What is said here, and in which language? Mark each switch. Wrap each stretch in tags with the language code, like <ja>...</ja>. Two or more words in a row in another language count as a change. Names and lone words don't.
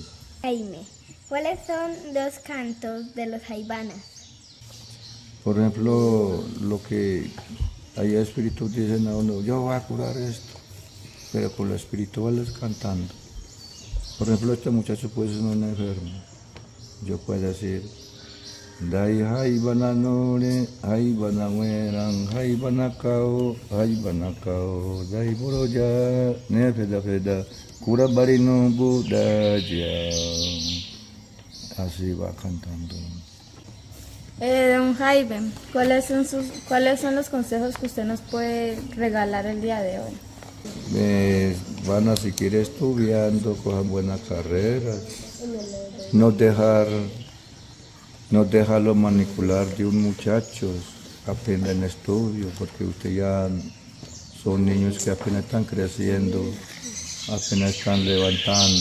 <es>Jaime, ¿cuáles son los cantos de los jaibanas? Por ejemplo, lo que hay espíritus dicen a uno, yo voy a curar esto, pero con los espirituales cantando. Por ejemplo, este muchacho puede ser un enfermo. Yo puedo decir,</es> <emp>Dai jaibana nore, jaibana mueran, jaibana cao, dai boroya, nefeda, cura barino budaya.</emp> <es>Así va cantando. Don Jaime, ¿cuáles son los consejos que usted nos puede regalar el día de hoy? Van a seguir estudiando, cojan buenas carreras, no dejarlo manipular de un muchacho, aprendan estudio, porque usted ya son niños que apenas están creciendo, apenas están levantando.</es>